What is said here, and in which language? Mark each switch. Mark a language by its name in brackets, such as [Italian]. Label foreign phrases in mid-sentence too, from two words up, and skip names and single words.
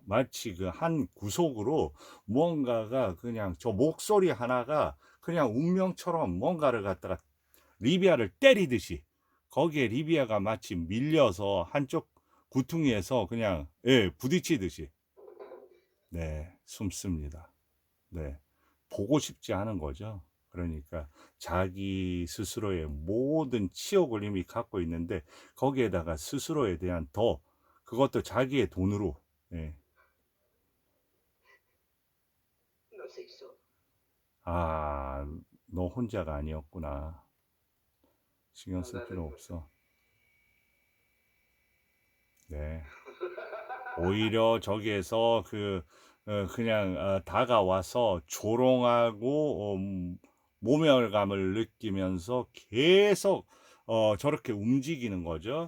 [Korean] 마치 그 한 구석으로 무언가가 그냥 저 목소리 하나가 그냥 운명처럼 뭔가를 갖다가 리비아를 때리듯이 거기에 리비아가 마치 밀려서 한쪽 구퉁이에서 그냥 예, 부딪히듯이 네, 숨습니다. 네. 보고 싶지 않은 거죠. 그러니까 자기 스스로의 모든 치욕을 이미 갖고 있는데 거기에다가 스스로에 대한 더 그것도 자기의 돈으로 예. [Italian] Non sei solo. [Korean] 아, 너 혼자가 아니었구나. 신경 쓸 [Italian] Andate [Korean] 필요 [Italian] in [Korean] 없어. 네. 오히려 저기에서 그냥 다가와서 조롱하고 모멸감을 느끼면서 계속 저렇게 움직이는 거죠.